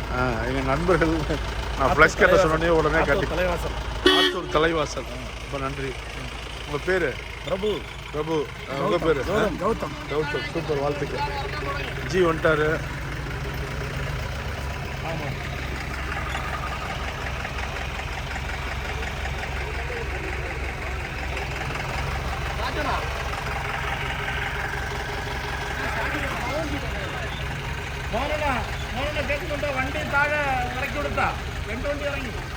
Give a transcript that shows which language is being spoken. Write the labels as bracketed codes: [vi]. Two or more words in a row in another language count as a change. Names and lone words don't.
[ta] எங்கள் நண்பர்கள் நான் ஃப்ளக்ஸ் கட்ட சொன்னே உடனே கட்டி ஆத்தூர் தலைவாசல். ரொம்ப நன்றி. உங்கள் பேர்? பிரபு. பிரபு. உங்கள் பேர்? கௌதம். கௌதம். சூப்பர், வாழ்த்துக்கள். ஜி வந்துட்டாரு. ஆமாம். [ml] മോനെ കേൾക്കുന്നുണ്ടോ? വണ്ടി താഴെ ഇറക്കി കൊടുത്താ 2 വണ്ടി ഇറങ്ങി.